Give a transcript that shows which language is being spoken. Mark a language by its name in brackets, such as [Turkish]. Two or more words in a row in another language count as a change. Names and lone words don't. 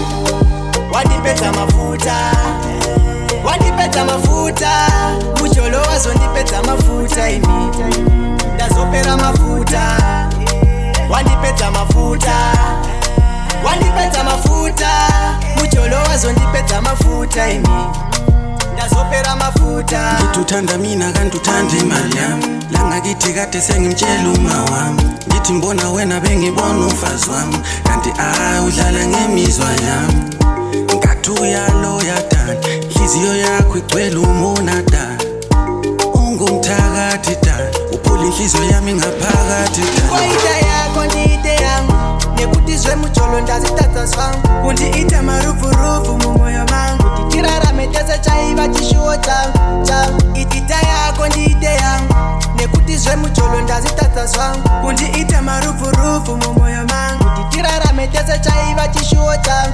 [Shona] Wandipedza mafuta, mucholo wazondipedza mafuta, ini ndazopera mafuta. Wandipedza mafuta, mucholo wazondipedza mafuta, ini ndazopera mafuta. [North Ndebele] Ngituthanda mina kantuthanda imali yami, langakithi kade sengimtshela uma wami, ngithi mbona wena bengibona umfazi wami, kanti udlala ngemizwa yami. Ngathi uyaloyadana, inhliziyo yakho igcwele umonadala, ungumthakathi dala, uphula inhliziyo yami ngaphakathi dala. [Shona] Ingoita yako ndiite yangu, nekuti zve mucholo ndazitadza zvangu, kundiita marufurufu mumoyo mangu, titirarame tese chaiva chishuwo changu. Ita yako ndiite yangu, nekuti zve mucholo ndazitadza zvangu, kundiita marufurufu mumoyo mangu, titirarame tese chaiva chishuwo changu.